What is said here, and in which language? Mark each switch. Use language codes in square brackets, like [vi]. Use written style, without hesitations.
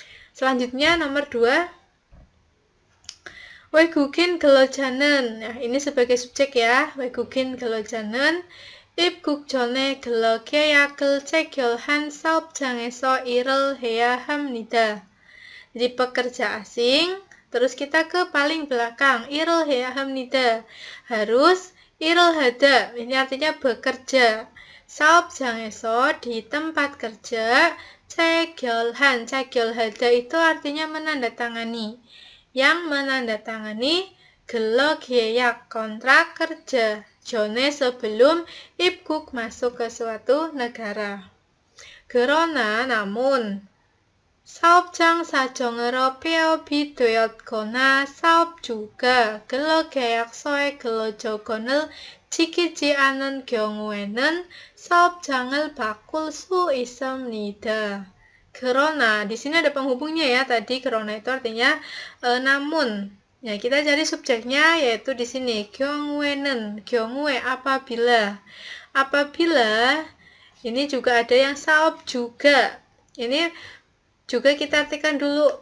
[id] Selanjutnya nomor 2, [ko] 외국인 근로자는, [id] nah, ini sebagai subjek ya, [ko] 외국인 근로자는 입국 전에 근로 계약을 체결한 사업장에서 일을 해야 합니다. [id] Jadi pekerja asing, terus kita ke paling belakang, [ko] 일을 해야 합니다. [id] Harus [ko] 일을 하다, [id] ini artinya bekerja. [ko] 사업장에서 [id] di tempat kerja, [ko] 체결하다 [id] itu artinya menandatangani. Yang menandatangani [ko] 근로 계약, [id] kontrak kerja. 전에 sebelum 입국 masuk ke suatu negara. [ko] 그러나 [id] namun [ko] 사업장 사정으로 폐업이 되었거나 사업주가 근로계약서의 근로조건을 지키지 않은 경우에는 사업장을 바꿀 수 있습니다. 그러나, [id] di sini ada penghubungnya ya, tadi 그러나 itu artinya namun. Ya, kita cari subjeknya yaitu di sini [ko] 경우에는, [id] 경우에 apabila. Apabila ini juga ada yang saop juga. Ini juga kita artikan dulu.